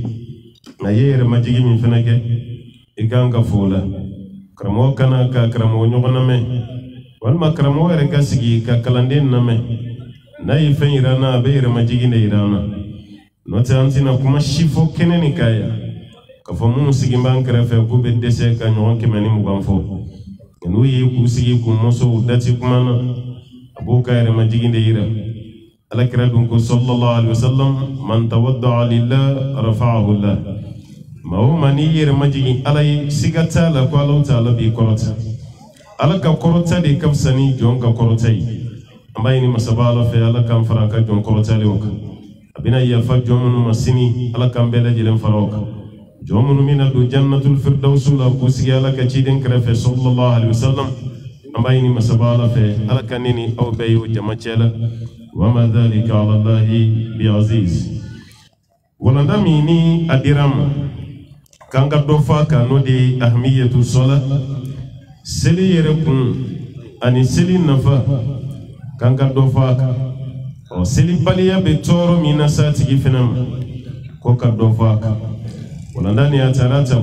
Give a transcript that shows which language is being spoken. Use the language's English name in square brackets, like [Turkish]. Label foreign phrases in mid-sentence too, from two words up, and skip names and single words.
[Bambara] a ye yɛrɛmajigi min fɛnɛ kɛ i kan ka fɔ o la karamɔgɔ kana ka karamɔgɔ ɲɔgɔn lamɛn walima karamɔgɔ yɛrɛ ka sigi ka kalanden lamɛn n'a ye fɛn yira n na a bɛ yɛrɛmajigi de yira an na n'o tɛ an tɛna kuma si fɔ kɛnɛ nin ka yan k'a fɔ minnu sigi b'an kɛrɛfɛ k'u bɛ dɛsɛ ka ɲɔgɔn 120 fɔ n'u ye k'u sigi k'u mɔsɔw dati kuma na a b'o ka yɛrɛmajigi de yira alakira dun ko [Arabic] صلى الله عليه وسلم من تواضع لله رفعه الله [Bambara] ma o ma ni yɛrɛmajigi Ala ye siga t'a la ko Ala ta'ala b'i kɔrɔta Ala ka kɔrɔta de ka fisa ni jɔn ka kɔrɔta ye an b'a ɲini masaba Ala fɛ Ala k'an fara ka jɔn kɔrɔtalenw kan a bɛna yafa jɔn minnu ma sini Ala k'an bɛɛ lajɛlen fara o kan jɔn minnu bɛna don [Arabic] جنة الفردوس [Bambara] la k'u sigi Ala ka ciden kɛrɛfɛ [Arabic] صلى الله عليه وسلم [Bambara] an b'a ɲini masaba Ala fɛ Ala ka ne ni aw bɛɛ ye o jamacɛ la [Arabic] وما ذلك على الله بعزيز [Bambara] walanda min ni a dira ma k'an ka dɔ fɔ a kan n'o de ye ahmiyatu sɔla seli yɛrɛ kun ani seli nafa k'an ka dɔ fɔ a kan selibaliya bɛ tɔɔrɔ min na s'a tigi fɛnɛ ma ko ka dɔ fɔ a kan walanda ni a taara ta